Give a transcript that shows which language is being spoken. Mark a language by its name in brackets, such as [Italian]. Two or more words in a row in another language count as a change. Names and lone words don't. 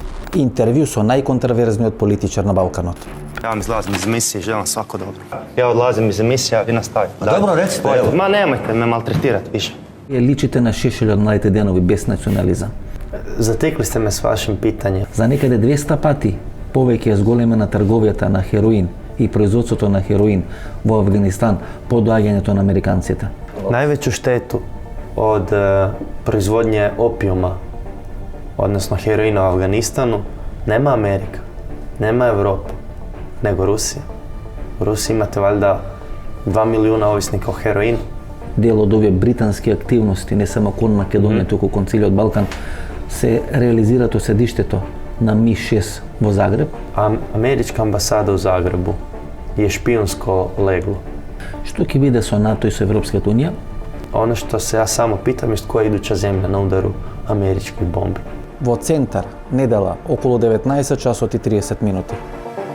[Macedonian] Intervju со најконтраверзниот политичар на Балканот. [Croatian] Ja vam izlazim iz emisije, želim svako dobro. Ja odlazim iz emisije, a vi nastavite. Dobro, recite, evo. Ma nemojte me maltretirati više. [Macedonian] Личите на Шешел од младите денови без национализам. [Croatian] Zatekli ste me s vašim pitanjem. [Macedonian] За некаде 200 пати повеќе е зголемена трговијата на хероин и производството на хероин во Афганистан по доаѓањето на американците. [Croatian] Najveću štetu od proizvodnje opijuma, odnosno heroina u Afganistanu, nema Amerika, nema Evropa, nego Rusija. U Rusiji imate valjda 2 milijuna ovisnika o heroinu. [Macedonian] Дел од овие британски активности, не само кон Македонија, туку кон целиот Балкан, се реализираат од седиштето на Ми-6 во Загреб. [Croatian] A američka ambasada u Zagrebu je špijunsko leglo. [Macedonian] Што ќе биде со НАТО и со Европската Унија? [Croatian] Ono što se ja samo pitam je koja je iduća zemlja na udaru američkih bombi. [Macedonian] Во центар, недела, околу 19 часот и 30 минути.